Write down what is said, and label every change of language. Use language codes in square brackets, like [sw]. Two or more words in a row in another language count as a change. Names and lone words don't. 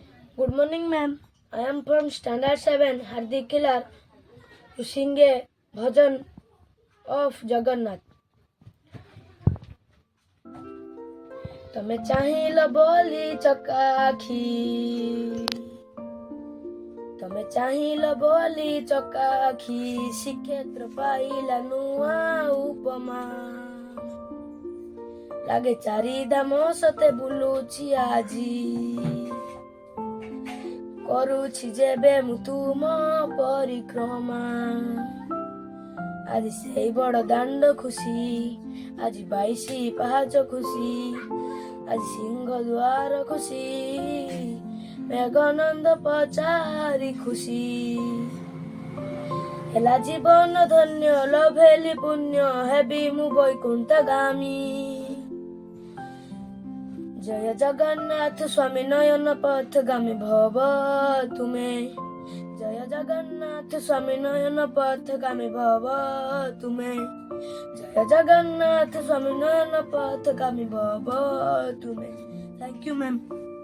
[en] Good morning, ma'am. I am from Standard 7, Hardik Kilar, to sing a bhajan of Jagannath. [or] ତମେ ଚାହିଲ ବୋଲି ଚକାଖି ତମେ ଚାହିଲ ବୋଲି ଚକାଖି ଶ୍ରୀକ୍ଷେତ୍ର ପାଇଲା ନୂଆ ଉପମା ଲାଗେ ଚାରିଧାମ ସତେ ବୁଲୁଛି ଆଜି କରୁଛି ଯେବେ ମୁଁ ତୁମ ପରିକ୍ରମା ଆଜି ସେଇ ବଡ଼ ଦାଣ୍ଡ ଖୁସି ଆଜି 22 ପାହାଚ ଖୁସି ଆଜି ସିଂହ ଦ୍ୱାର ଖୁସି ମେଘନନ୍ଦ ପଚାରି ଖୁସି ହେଲା ଜୀବନ ଧନ୍ୟ ଲଭେଲି ପୁଣ୍ୟ ହେବି ମୁଁ ବୈକୁଣ୍ଠଗାମୀ [sa] जय जगन्नाथ स्वामी नयन पथगामी भव तुमे जय जगन्नाथ स्वामी नयन पथगामी भव तुमे जय जगन्नाथ स्वामी नयन पथगामी भव तुमे [en] thank you ma'am.